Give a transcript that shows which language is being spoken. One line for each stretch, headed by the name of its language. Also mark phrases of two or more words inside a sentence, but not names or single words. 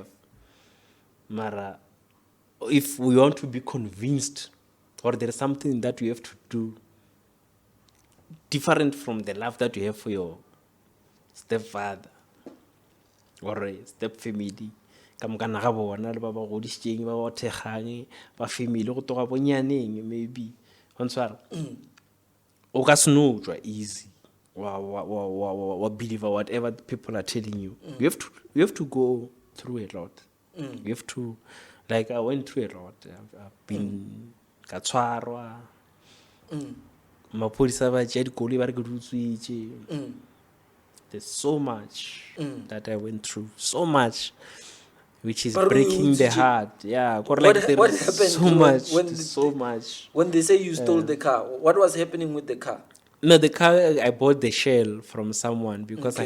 English: Mara, if we want to be convinced, or there is something that we have to do different from the love that you have for your stepfather or a step family.
Tswana: Kam kana ga bona le ba ba godisitseng ba ba thekgang ba family go toga bonyaneng maybe ontswara o ka se no tswa easy wa
English: believe whatever the people are telling you. You have to go through a lot. You have to, like, I went through a lot. I've been
Northern Sotho: ka tshwarwa mapodisa ba tšea dikoloi ba re ke di utswitše.
English: There's so much that I went through, so much, which is But breaking the did you- heart. Yeah, What like happened there's so when- much, when there's did so the- much. When they say you stole the car, what was happening with the car? No, the car, I bought the shell from someone because I